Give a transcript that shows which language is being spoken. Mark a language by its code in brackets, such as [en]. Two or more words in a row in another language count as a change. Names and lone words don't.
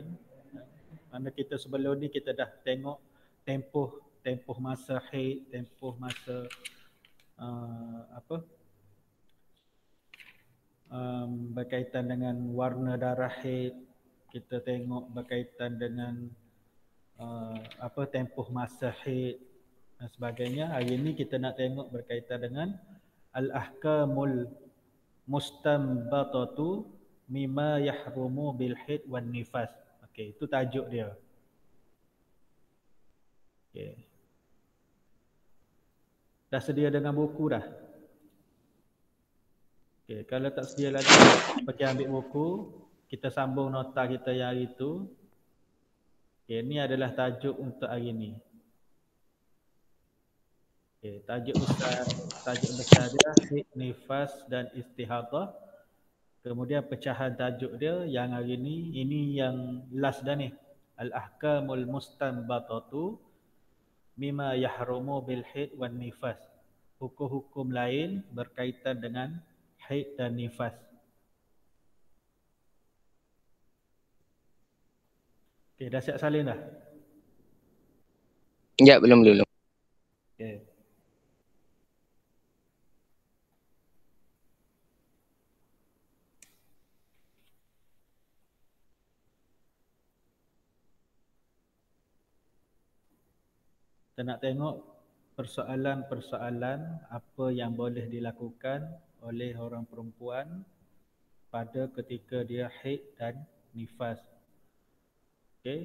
[ms] Mana kita sebelum ni kita dah tengok tempoh masa haid, tempoh masa berkaitan dengan warna darah haid. Kita tengok berkaitan dengan tempoh masa haid dan sebagainya. Hari ini kita nak tengok berkaitan dengan [ar] الأحكام المستنبطة مما يحرم بالحيض والنفاس. [ms] Okey, itu tajuk dia. Okey. Dah sedia dengan buku dah? Okey, kalau tak sedia lagi, pergi ambil buku, kita sambung nota kita yang hari itu. Okey, ini adalah tajuk untuk hari ini. Okey, tajuk besar dia haid, nifas dan istihadah. Kemudian pecahan tajuk dia yang hari ini yang last dah ni. [ar] الأحكام المستنبطة مما يحرم بالحيض والنفاس. [ms] Hukum-hukum lain berkaitan dengan haid dan nifas. Okey, dah siap salin dah? Ya, belum dulu. Okey. Kita nak tengok persoalan-persoalan apa yang boleh dilakukan oleh orang perempuan pada ketika dia haid dan nifas.